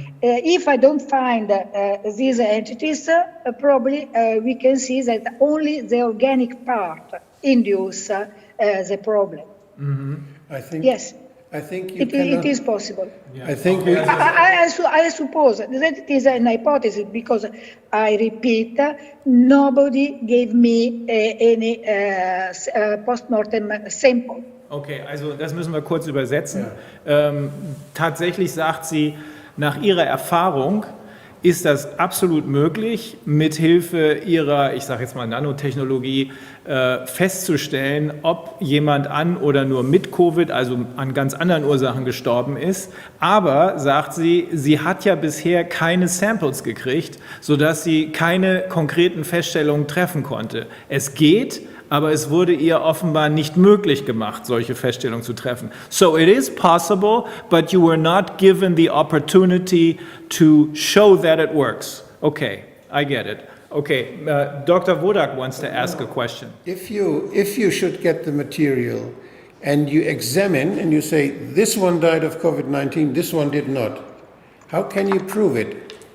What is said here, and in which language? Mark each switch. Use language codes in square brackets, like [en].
[en] If I don't find these entities, probably we can see that only the organic part induce the problem. I think. Yes. I think it is possible. I think I suppose that it is an hypothesis because I repeat, nobody gave me any postmortem sample. [de] Okay, also das müssen wir kurz übersetzen. Tatsächlich sagt sie, Nach Ihrer Erfahrung ist das absolut möglich, mithilfe Ihrer, ich sage jetzt mal Nanotechnologie, festzustellen, ob jemand an oder nur mit Covid, also an ganz anderen Ursachen gestorben ist. Aber, sagt sie, sie hat ja bisher keine Samples gekriegt, sodass sie keine konkreten Feststellungen treffen konnte. Es geht, aber es wurde ihr offenbar nicht möglich gemacht, solche Feststellungen zu treffen. [en] So it is possible, but you were not given the opportunity to show that it works. Okay, I get it. Okay, Dr. Wodak wants to ask a question. If you should get the material and you examine and you say, this one died of COVID-19, this one did not, how can you prove it?